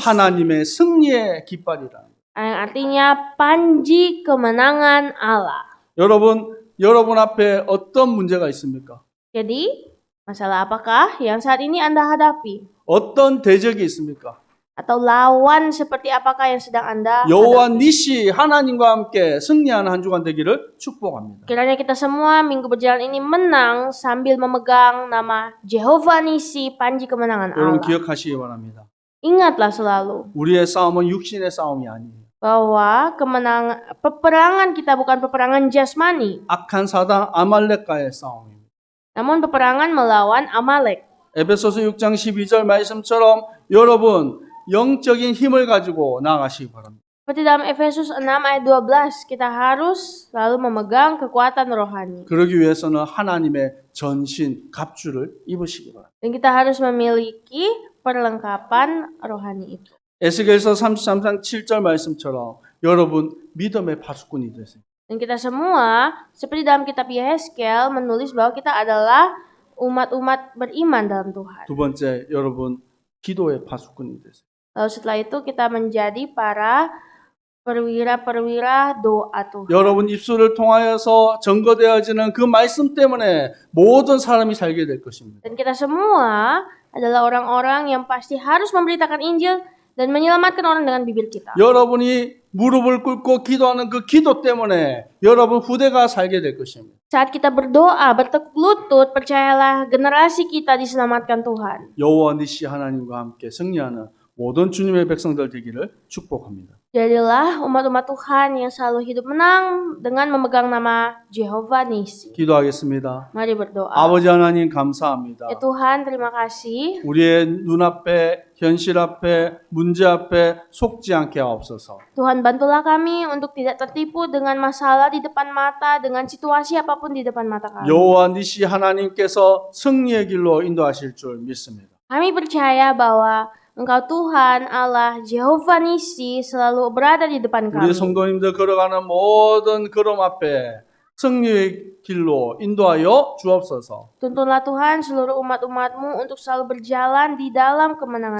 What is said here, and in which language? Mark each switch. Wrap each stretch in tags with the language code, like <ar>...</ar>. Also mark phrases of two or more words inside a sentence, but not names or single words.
<ko>하나님의 승리의 깃발이라.</ko> <id>Yang artinya panji kemenangan Allah.</id> <ko>여러분 앞에 어떤 문제가 있습니까?</ko> <id>Jadi, masalah apakah yang saat ini Anda hadapi?</id> <ko>어떤 대적이 있습니까?</ko> <id>Atau lawan seperti apakah yang sedang Anda</id> <ko>여호와</ko> <id>hadapi?</id> <ko>니시 하나님과 함께 승리하는 한 주간 되기를 축복합니다.</ko> <id>Kiranya kita semua minggu berjalan ini menang sambil memegang nama Jehovah Nissi, panji kemenangan</id> <ko>여러분</ko> <id>Allah.</id> <ko>기억하시기 바랍니다.</ko> <id>Ingatlah selalu</id> <ko>우리의 싸움은 육신의 싸움이 아니에요.</ko> <id>bahwa peperangan kita bukan peperangan jasmani,</id> <ko>악한 사단 아말렉과의 싸움입니다.</ko> <id>namun peperangan melawan Amalek.</id> <ko>에베소서 6장 12절 말씀처럼 여러분 영적인 힘을 가지고 나아가시기 바랍니다.</ko> <id>Seperti dalam Efesus 6 ayat 12, kita harus selalu memegang kekuatan rohani.</id> <ko>그러기 위해서는 하나님의 전신 갑주를 입으시기 바랍니다.</ko> <id>Dan kita harus memiliki perlengkapan rohani itu.</id> <ko>에스겔서 33장 7절 말씀처럼 여러분 믿음의 파수꾼이 되세요.</ko> <id>Dan kita semua, seperti dalam kitab Yehezkel, menulis bahwa kita adalah umat-umat beriman dalam Tuhan.</id> <ko>두 번째, 여러분 기도의 파수꾼이 되세요.</ko> <id>Lalu setelah itu kita menjadi para perwira-perwira doa Tuhan.</id> <ko>여러분 입술을 통하여서 증거되어지는 그 말씀 때문에 모든 사람이 살게 될 것입니다.</ko> <id>Dan kita semua adalah orang-orang yang pasti harus memberitakan Injil dan menyelamatkan orang dengan bibir kita.</id> <ko>여러분이 무릎을 꿇고 기도하는 그 기도 때문에 여러분 후대가 살게 될 것입니다.</ko> <id>Saat kita berdoa, bertekuk lutut, percayalah generasi kita diselamatkan Tuhan.</id> <ko>여호와 니시 하나님과 함께 승리하는 모든 주님의 백성들 되기를 축복합니다.</ko> <id>Jadilah umat-umat Tuhan yang selalu hidup menang dengan memegang nama Jehovah Nisi.</id> <ko>기도하겠습니다.</ko> <id>Mari berdoa.</id> <ko>아버지 하나님 감사합니다.</ko> <id>Ya Tuhan, terima kasih.</id> <ko>우리의 눈앞에 현실 앞에 문제 앞에 속지 않게 하옵소서.</ko> <id>Tuhan, bantulah kami untuk tidak tertipu dengan masalah di depan mata, dengan situasi apapun di depan mata kami.</id> <ko>여호와 니시 하나님께서 승리의 길로 인도하실 줄 믿습니다.</ko> <id>Kami percaya bahwa Engkau Tuhan Allah Jehovah Nisi selalu berada di depan</id> <ko>우리</ko> <id>kami.</id> <ko>성도님들 걸어가는 모든 걸음 앞에 승리의 길로 인도하여 주옵소서.</ko> <id>Tuntunlah Tuhan seluruh umat-umatmu untuk selalu berjalan di dalam kemenangan Allah.</id>